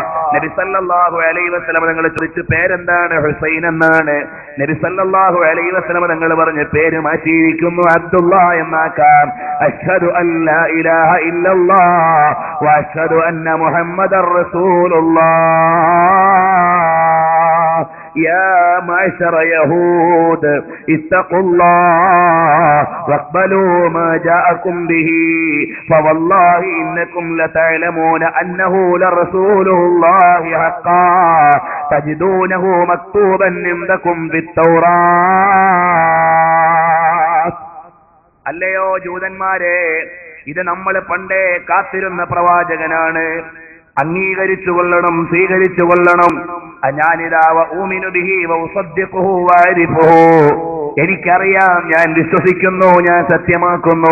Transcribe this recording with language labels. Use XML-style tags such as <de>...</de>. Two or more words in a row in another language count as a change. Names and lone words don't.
<ml>നബി</ml> <ar>صلى الله عليه وسلم</ar> <ml>തങ്ങൾ ചോദിച്ചു, പേരെന്താണ്? ഹുസൈൻ എന്നാണ്. നബി</ml> <ar>صلى الله عليه وسلم</ar> <ml>തങ്ങൾ പറഞ്ഞു, പേര് മാറ്റിയിരിക്കുന്നു, അബ്ദുല്ലാഹ് എന്നാക്കാം.</ml> <ar>أشهد أن لا إله إلا الله وأشهد أن محمدا رسول الله. يا معشر يهود اتقوا الله واقبلوا ما جاءكم به فوالله إنكم لتعلمون أنه لرسول الله حقا تجدونه مكتوبا عندكم في التوراة.</ar> <ml>അല്ലയോ ജൂതന്മാരെ, ഇത് നമ്മൾ പണ്ടേ കാത്തിരുന്ന പ്രവാചകനാണ്, അംഗീകരിച്ചു കൊള്ളണം, സ്വീകരിച്ചു കൊള്ളണം. എനിക്കറിയാം, ഞാൻ വിശ്വസിക്കുന്നു, ഞാൻ സത്യമാക്കുന്നു.</ml>